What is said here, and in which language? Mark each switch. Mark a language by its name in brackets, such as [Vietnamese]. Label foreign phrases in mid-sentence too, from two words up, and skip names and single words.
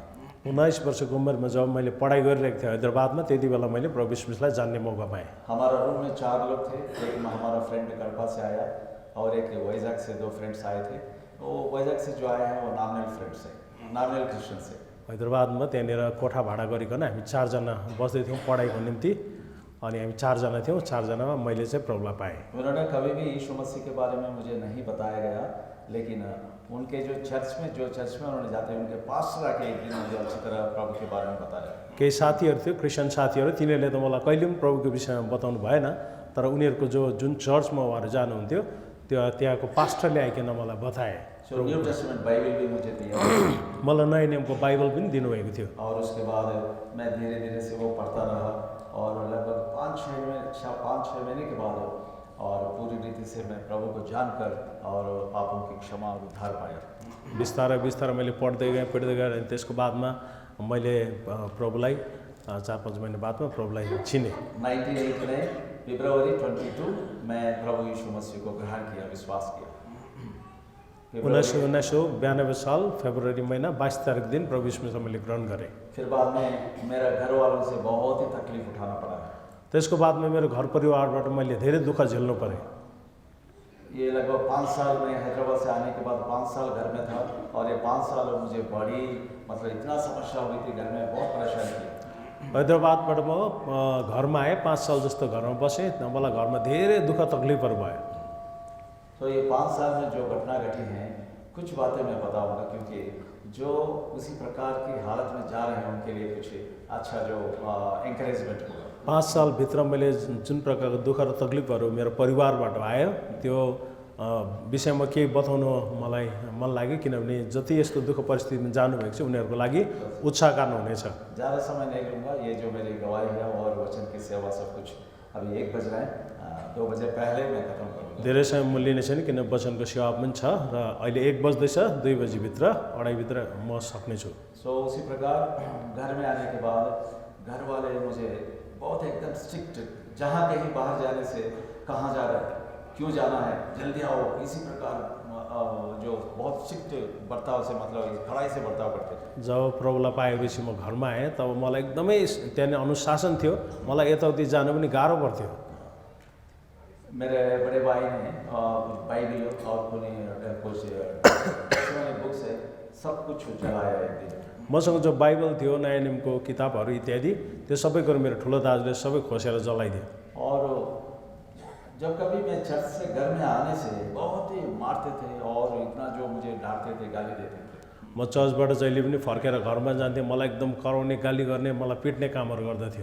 [Nepali] 19 वर्षको उमेरमा जब मैले पढाइ गरिरहेको थिएँ हैदराबादमा, त्यति बेला मैले प्रभु यीशु मसीहलाई जान्ने मौका पाएँ। [Hindi] हमारा रूम में 4 लोग थे, एक हमारा फ्रेंड कड़पा से आया और एक वैजाग से 2 फ्रेंड्स आए थे। वो वैजाग से जो आए हैं वो [English] nominal friends [Hindi] से, [English] nominal Christian [Hindi] से। [Nepali] हैदराबादमा त्यहाँनिर कोठा भाडा गरिकन हामी 4 जना बस्दै थियौँ पढाइको निम्ति, अनि हामी 4 जना थियौँ। 4 जनामा मैले चाहिँ प्रभुलाई पाएँ। [Hindi] उन्होंने कभी भी यीशु मसीह के बारे में मुझे नहीं बताया गया, लेकिन उनके जो चर्च में उन्होंने जाते हैं, उनके पास्टर आके एक दिन मुझे अच्छी तरह प्रभु के बारे में बताया। [Nepali] केही साथीहरू थियो क्रिस्चियन साथीहरू, तिनीहरूले त मलाई कहिले पनि प्रभुको विषयमा बताउनु भएन, तर उनीहरूको जुन चर्चमा उहाँहरू जानुहुन्थ्यो त्यहाँको पास्टरले आइकन मलाई बताए। [Hindi] न्यू टेस्टामेंट बाइबल भी मुझे दिया, [Nepali] मलाई नयाँ नियमको बाइबल पनि दिनुभएको थियो। [Hindi] और उसके बाद मैं धीरे धीरे से वो पढ़ता रहा और लगभग 5-6 महीने के बाद और पूरी रीति से मैं प्रभु को जानकर और पापों की क्षमा और उद्धार पाया। [Nepali] बिस्तारै मैले पढ्दै गएँ अनि त्यसको बादमा मैले प्रभुलाई 4-5 महिना बादमा प्रभुलाई चिने। [Hindi] 1989 फरवरी 22 मैं प्रभु यीशु मसीह को ग्रहण किया, विश्वास किया। [Nepali] 1992 साल फरवरी महीना 22 तारिक दिन प्रभु यीशु मसीहलाई मैले ग्रहण गरेँ। [Hindi] फिर बाद में मेरा घर वालों से बहुत ही तकलीफ उठाना पड़ा। [Nepali] त्यसको बादमा मेरो घर परिवारबाट मैले धेरै दुःख झेल्नु पऱ्यो। [Hindi] ये लगभग 5 साल में हैदराबाद से आने के बाद 5 साल घर में था और ये 5 साल मुझे बड़ी, मतलब इतना समस्या हुई थी घर में, बहुत परेशान किया। [Nepali] हैदराबादबाट म घरमा आएँ, 5 साल जस्तो घरमा बसेँ, मलाई घरमा धेरै दुःख तकलिफहरू भयो। [Hindi] तो ये 5 साल में जो घटना घटी हैं, कुछ बातें मैं बताऊंगा, क्योंकि जो उसी प्रकार की हालत में जा रहे हैं उनके लिए कुछ अच्छा जो एन्करेजमेंट होगा। [Nepali] 5 सालभित्र मैले जुन प्रकारको दुःख र तकलिफहरू मेरो परिवारबाट आयो त्यो विषयमा केही बताउनु मलाई मन लाग्यो, किनभने जति यस्तो दुःख परिस्थितिमा जानुभएको छ उनीहरूको लागि उत्साह कारण हुनेछ। [Hindi] ज़्यादा समय नहीं लूँगा। ये जो मेरी गवाही है और वचन की सेवा सब कुछ अभी 1 बज रहा है, 2 बजे पहले मैं खत्म करूँगा। [Nepali] धेरै समय म लिने छैन, किन वचनको सेवा पनि छ र अहिले 1 बज्दैछ, 2 बजीभित्र 2:30 भित्र म सक्नेछु। [Hindi] सो उसी प्रकार घर में आने के बाद घर वाले मुझे बहुत एकदम स्ट्रिक्ट, जहाँ कहीं बाहर जाने से कहाँ जा रहे हैं, क्यों जाना है, जल्दी आओ, इसी प्रकार जो बहुत स्ट्रिक्ट बर्ताव से, मतलब कड़ाई से बर्ताव करते थे। [Nepali] जब प्रभुलाई पाएपछि म घरमा आएँ तब मलाई एकदमै त्यहाँनिर अनुशासन थियो, मलाई यताउति जानु पनि गाह्रो पर्थ्यो। [Hindi] मेरे बड़े भाई ने बाइबल और कुछ बुक्स है, सब कुछ जलाया एक दिन। [Nepali] मसँग जो बाइबल थियो, नयाँ नियमको किताबहरू इत्यादि, त्यो सबै कुरो मेरो ठुलो दाजुले सबै खोसेर जलाइदियो। [Hindi] और जब कभी मैं चर्च से घर में आने से बहुत ही मारते थे और इतना जो मुझे डांटते थे, गाली देते थे। [Nepali] म चर्चबाट जहिले पनि फर्केर घरमा जान्थेँ, मलाई एकदम कराउने, गाली गर्ने, मलाई पिट्ने कामहरू गर्दथ्यो।